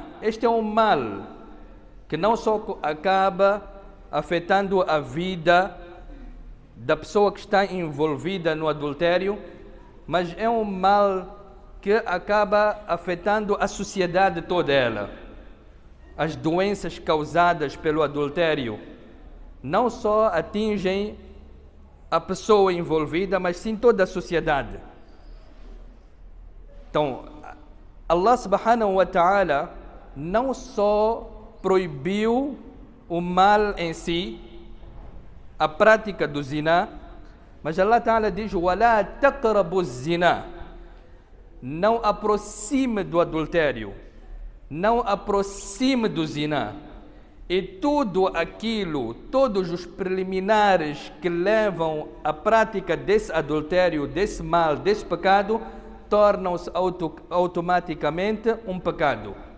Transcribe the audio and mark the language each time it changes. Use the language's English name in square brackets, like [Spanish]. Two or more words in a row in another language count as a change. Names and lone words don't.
[Portuguese] Este é um mal que não só acaba afetando a vida da pessoa que está envolvida no adultério, mas é um mal que acaba afetando a sociedade toda ela. As doenças causadas pelo adultério não só atingem a pessoa envolvida, mas sim toda a sociedade. Então, Allah [Arabic] سبحانه وتعالى [Portuguese] não só proibiu o mal em si, a prática do zina, mas Allah ta'ala diz: [Arabic] وَلَا تَقْرَبُوا الزِّنَا, [Portuguese] não aproxime do adultério, não aproxime do zina. E tudo aquilo, todos os preliminares que levam à prática desse adultério, desse mal, desse pecado, tornam-se automaticamente um pecado.